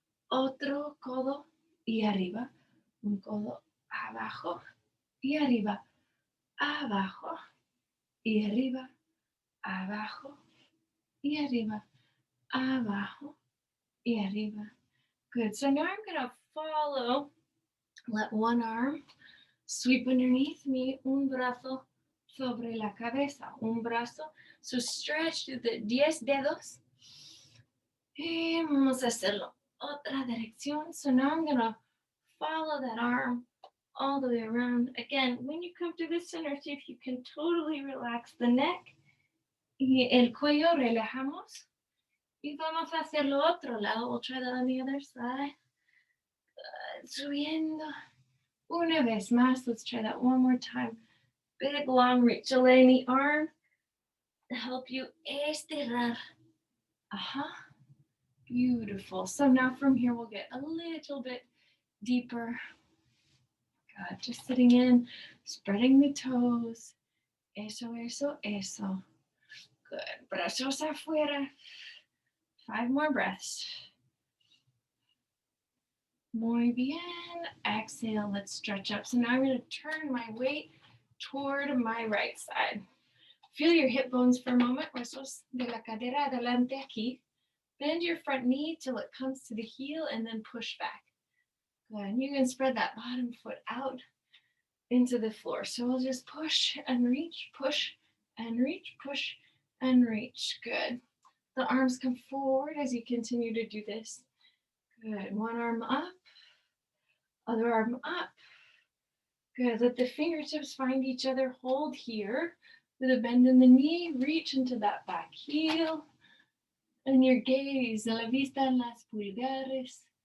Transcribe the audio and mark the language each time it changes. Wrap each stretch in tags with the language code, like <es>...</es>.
<es>Otro codo y arriba. Un codo abajo y arriba. Abajo y arriba. Abajo y arriba. Abajo y arriba.</es> <en>Good. So now I'm going to follow. Let one arm sweep underneath me.</en> <es>Un brazo sobre la cabeza. Un brazo.</es> <en>So stretch to the 10</en> <es>dedos. Y vamos a hacerlo otra dirección.</es> <en>So now I'm going to follow that arm all the way around. Again, when you come to the center, see if you can totally relax the neck.</en> <es>Y el cuello, relajamos. Y vamos a hacerlo otro lado.</es> <en>We'll try that on the other side. Good.</en> <es>Subiendo. Una vez más.</es> <en>Let's try that one more time. Big long reach. Delay in the arm to help you</en> <es>estirar.</es> <en>Beautiful. So now from here, we'll get a little bit deeper. Good. Just sitting in, spreading the toes.</en> <es>Eso, eso, eso.</es> <en>Good.</en> <es>Brazos afuera.</es> <en>5 more breaths.</en> <es>Muy bien.</es> <en>Exhale, let's stretch up. So now I'm going to turn my weight toward my right side. Feel your hip bones for a moment. Huesos de la cadera adelante aquí. Bend your front knee till it comes to the heel and then push back. Good. And you can spread that bottom foot out into the floor. So we'll just push and reach, push and reach, push and reach. Good. The arms come forward as you continue to do this. Good. One arm up, other arm up. Good. Let the fingertips find each other. Hold here with a bend in the knee. Reach into that back heel. And your gaze,</en> <es>la vista en las pulgares.</es>